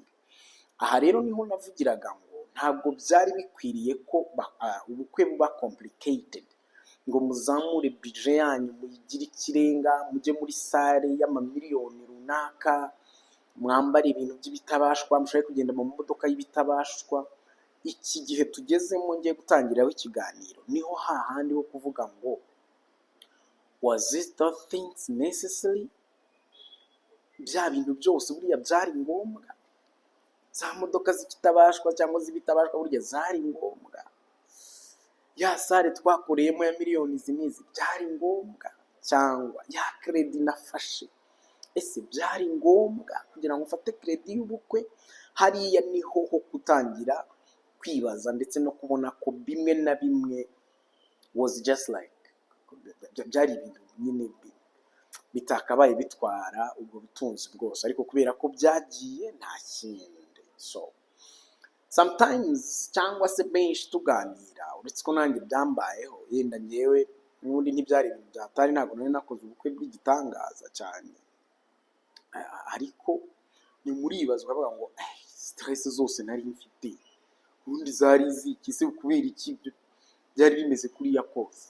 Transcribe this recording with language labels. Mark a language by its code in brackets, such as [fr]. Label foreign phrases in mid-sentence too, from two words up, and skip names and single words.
[rw] Aha rero niho navugiraga ngo ntabwo byari bikwiriye ko ubukwe buba complicated, ngo muzamure budget yanyu muyigire ikirenga, mujye muri sale y'amamiliyoni runaka, mwambare ibintu by'ibitabashwa, mushobore kugenda mu modoka y'ibitabashwa. Iki gihe tugezemo ngiye gutangiraho ikiganiro, niho hahandi ho kuvuga ngo [en] was it those things necessary? [rw] Bya bintu byose buriya byari ngombwa? Za modoka z'ikitabashwa cyangwa z'ibitabashwa burya zari ngombwa? Ya sare twakoreyemo ya miliyoni zimizi byari ngombwa? Cyangwa ya credit nafashe, ese byari ngombwa kugira ngo ufate credit y'ubukwe? Hariya niho ho kutangira kwibaza ndetse no kubona ko bimwe na bimwe [en] was just like [rw] byari ibintu nyine bitakabaye bitwara ubwo butunzi bwose, ariko kubera ko byagiye nta kindi. [en] So sometimes [rw] cyangwa se benshi tuganira, uretse ko nanjye byambayeho, yenda ngewe n'ubundi ntibyari ibintu byatari, ntabwo nari nakoze ubukwe bw'igitangaza cyane, ariko ni muribaza ukavuga ngo stress zose nari mfite ubundi zari ziki se, kubera iki byari bimeze kuriya kose?